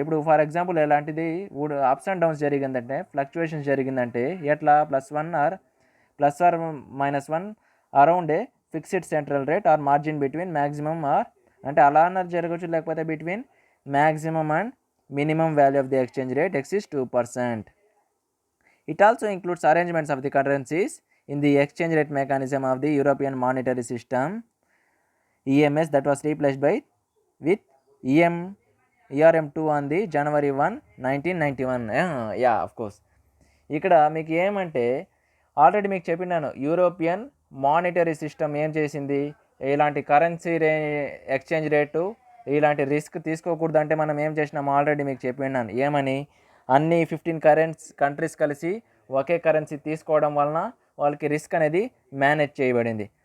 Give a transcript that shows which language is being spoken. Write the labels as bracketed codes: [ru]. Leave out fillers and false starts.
[te] ఇప్పుడు [en] for example [te] ఎలాంటిది [en] ups and downs జరిగిందంటే, fluctuations జరిగిందంటే ఎట్లా +or-1 around a fixed central rate or margin between maximum or [te] అంటే అలా అన్నది జరగచ్చు, లేకపోతే [en] Between maximum and minimum value of the exchange rate exceeds 2%. It also includes arrangements of the currencies in the exchange rate mechanism of the European Monetary System EMS that was replaced by with ERM2 on the January 1, 1991. Yeah, of course. [te] ఇక్కడ మీకు ఏమంటే already మీకు చెప్పినాను, European monetary system ఏం చేసింది, ఇలాంటి currency exchange rate ఇలాంటి risk తీసుకోకూడదు అంటే మనం ఏం చేసినాము ఆల్రెడీ మీకు చెప్పినాను. ఏమని, అన్ని 15 కంట్రీస్ కలిసి ఒకే కరెన్సీ తీసుకోవడం వలన వాళ్ళకి రిస్క్ అనేది మేనేజ్ చేయబడింది.